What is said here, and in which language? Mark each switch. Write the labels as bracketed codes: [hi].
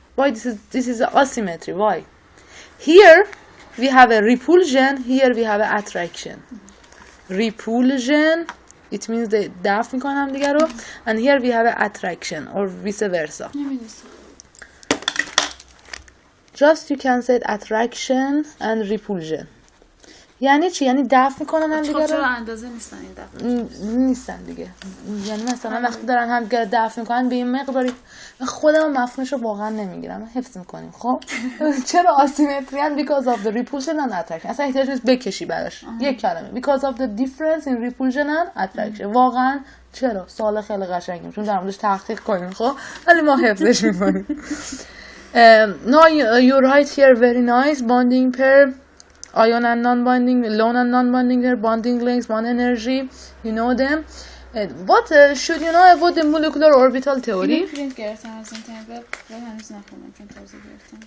[en] Why this is asymmetry? Why? Here we have a repulsion, here we have an attraction. Repulsion, it means they [fa] دفع میکنن هم دیگه رو, [en] and here we have an attraction or vice versa. Just you can say attraction and repulsion. [fa] یعنی چی؟ یعنی دفع میکنن هم دیگه رو؟ چرا اندازه نیستن این دفع؟ نیستن دیگه. یعنی مثلا وقتی دارن هم دیگه دفع میکنن به این مقداری خودم مفهومش رو واقعا نمیگیرم. حفظ میکنیم. خب چرا [en] asymmetry and because of the repulsion and attraction. [fa] اصلا احتیاج نیست بکشی براش. یک کلمه. [en] Because of the difference in repulsion and attraction. [fa] واقعا چرا؟ سوال خیلی قشنگه. چون در موردش تحقیق کنیم. خب ولی ما حفظش میکنیم. [en] Now you write here very nice bonding pair. Ion and non-bonding, lone and non-bonding pair, bonding lengths, bond energy, you know them. What should you know about the molecular orbital theory? [fa] اینو پرینت گرفتم از اینترنت و هنوز نخوندم چون تازه گرفتم.